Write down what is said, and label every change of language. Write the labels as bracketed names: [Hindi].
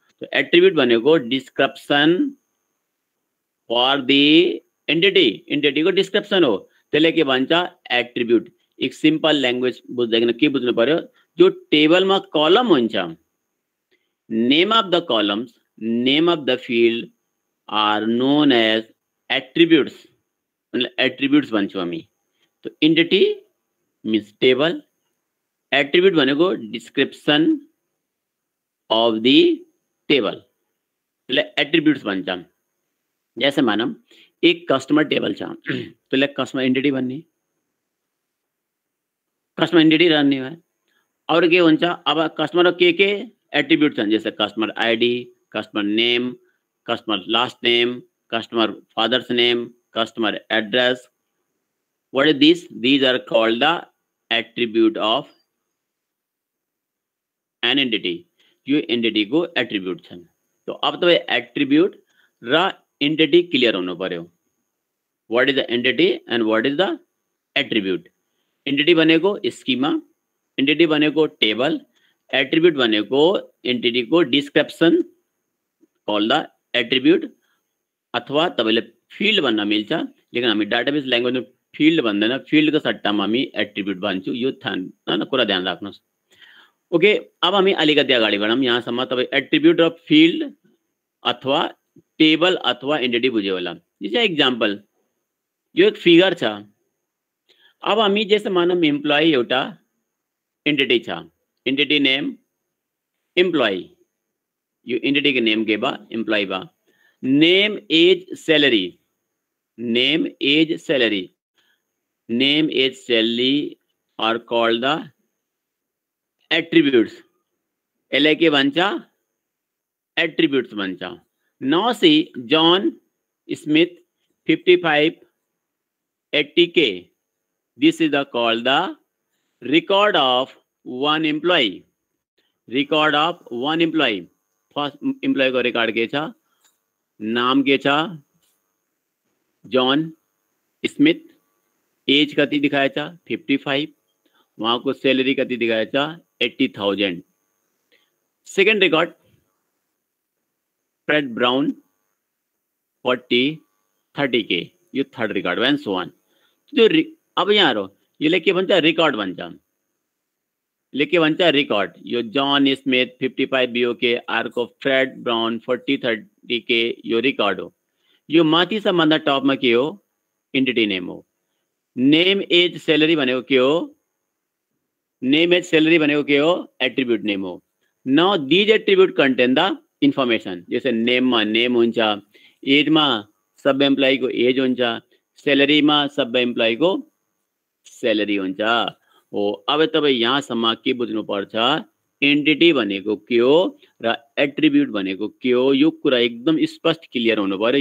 [Nepali] तो एट्रिब्यूट भनेको [English] description for the entity, [Nepali] entity को डिस्क्रिप्सन हो। त्यसले के भन्छ? एट्रिब्यूट। एक सिंपल लैंग्वेज बुझ्दैन के बुझ्नु पर्यो? जो टेबल में कॉलम हुन्छ, [English] Name of the columns, name of the field are known as attributes. [Nepali] मतलब एट्रिब्यूट्स भन्छौं हामी। तो एंटिटी मीन्स टेबल, एट्रिब्यूट भनेको [English] description of the table, [Nepali] त्यसलाई एट्रिब्यूट्स भन्छ। जैसे मानम एक कस्टमर टेबल छ, त्यसलाई कस्टमर एन्टिटी भन्ने, कस्टमर एन्टिटी रहने है। और के हुन्छ? अब कस्टमर के एट्रिब्यूट छन्, जैसे customer ID, customer name, customer last name, customer father's name, customer address. [English] What is this? These are called the attribute of an entity. [Nepali] यो एन्टिटी को एट्रिब्यूट छन्। तो अब तपाईं एट्रिब्यूट र एन्टिटी क्लियर हुनु पर्यो। [English] What is the entity and what is the attribute? [Nepali] Entity भनेको स्कीमा, एन्टिटी भनेको टेबल, एट्रिब्यूट भनेको एन्टिटी को डिस्क्रिप्सन कॉल द एट्रिब्यूट, अथवा तपाईले फिल्ड भन्न मिल्छ। लेकिन हामी डाटाबेस ल्याङ्ग्वेज में फिल्ड भन्दैन, फिल्ड को सट्टामा हामी एट्रिब्यूट भन्छौं। यो कुरा ध्यान राख्नुस्। ओके, अब हामी अलिकति अगाडि बढौँ। यहाँसम्म तपाई एट्रिब्यूट र फिल्ड अथवा टेबल अथवा एन्टिटी बुझ्यो होला। जस्तै एक्जाम्पल यो एक फिगर छ। अब हामी जस्तो मानौँ इम्प्लोइ एउटा एन्टिटी छ, एन्टिटी नेम इम्प्लोइ, यो एन्टिटी के नेम के बा इम्प्लोइ बा। [English] Name age salary, name age salary, name age salary are called the attributes. [Nepali] एले के भन्छ एट्रिब्यूट्स भन्छ। [English] Now see John Smith 55 80K, this is the called the record of one employee, record of one employee। [Nepali] First employ को record के छ, नाम के छ जॉन स्मिथ, एज कति दिखाया छ 55, वहां को सैलरी कति दिखाया छ 80,000। [English] Second record Fred Brown 30K, यो third record and so on. [Nepali] जो अब यहाँ रो यो लेके भन्छ रिकॉर्ड भन्छ, लेके भन्छ रिकॉर्ड। यो John Smith 55 BOK आर्को Fred brown 40-30K यो रिकॉर्ड हो। यो माथि सबभन्दा टपमा के हो एन्टिटी नेम हो। नेम एज सैलरी भनेको के हो, नेम एज सैलरी भनेको के हो एट्रिब्यूट नेम हो। [English] Now these attribute contain the information. [Nepali] जैसे नेममा नेम हुन्छ, एजमा सब एम्प्लोइ को एज हुन्छ, सैलरीमा सब एम्प्लोइ को सैलरी हुन्छ हो। अब तपाईँ यहाँसम्म के बुझ्नुपर्छ एन्टिटी भनेको के हो र एट्रिब्यूट भनेको के हो, यो कुरा एकदम स्पष्ट क्लियर हुनु पर्यो।